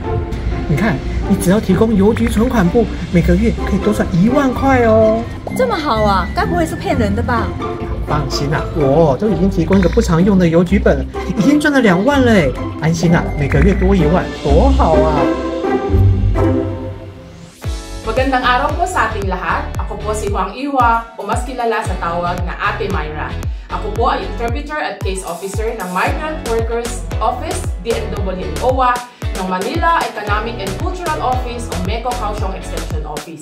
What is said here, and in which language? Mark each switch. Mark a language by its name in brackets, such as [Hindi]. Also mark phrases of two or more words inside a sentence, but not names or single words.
[Chinese] 你看，你只要提供邮局存款簿，每个月可以多赚1万块哦。这么好啊？该不会是骗人的吧？放心啦，我都已经提供一个不常用的邮局本，已经赚了2万了哎！安心啦，每个月多1万，多好啊！ [Filipino] Magandang araw po sa ating lahat. Ako po si Huang Iwa o mas kilala sa tawag na Ate Myra. Ako po ay interpreter at case officer ng Migrant Workers Office, DMW-OWA, ng Manila Economic and Cultural Office o MECO Kaohsiung Extension Office.